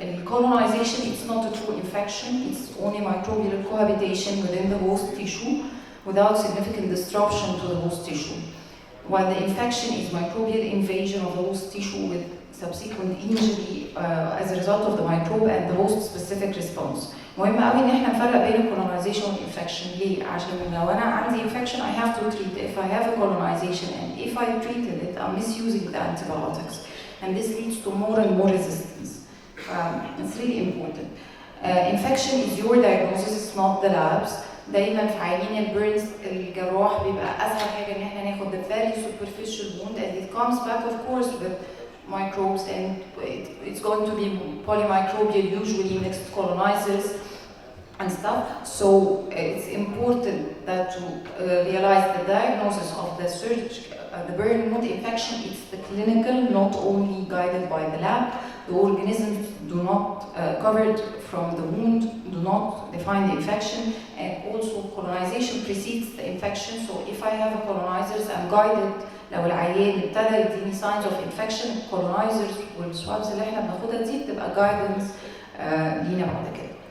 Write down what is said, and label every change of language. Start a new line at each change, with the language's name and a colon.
English: Colonization, it's not a true infection, it's only microbial cohabitation within the host tissue without significant disruption to the host tissue. While the infection is microbial invasion of the host tissue with subsequent injury as a result of the microbe and the host-specific response.
Arabic: مهم قوي ان احنا نفرق بين colonization والinfection. ليه؟ عشان لو انا عندي
English: infection I have to treat it. If I have a colonization and if I treated it, I'm misusing the antibiotics, and this leads to more and more resistance. It's really important. Infection is your diagnosis, it's not the labs.
Arabic: دايما في عيانين البيرنز الجراح بيبقى اسهل حاجه ان احنا ناخد
English: the very superficial wound, and it comes back of course with microbes, and it's going to be polymicrobial, usually mixed colonizers and stuff. So it's important that to realize the diagnosis of the burn wound infection, it's the clinical, not only guided by the lab. The organisms do not covered from the wound, do not define the infection, and also colonization precedes the infection. So if I have a colonizers, I'm guided.
Arabic: لو العيان ابتدى يديني
English: signs of infection,
Arabic: colonizers والswabs اللي احنا بناخدها دي بتبقى guidance لينا بعد كده.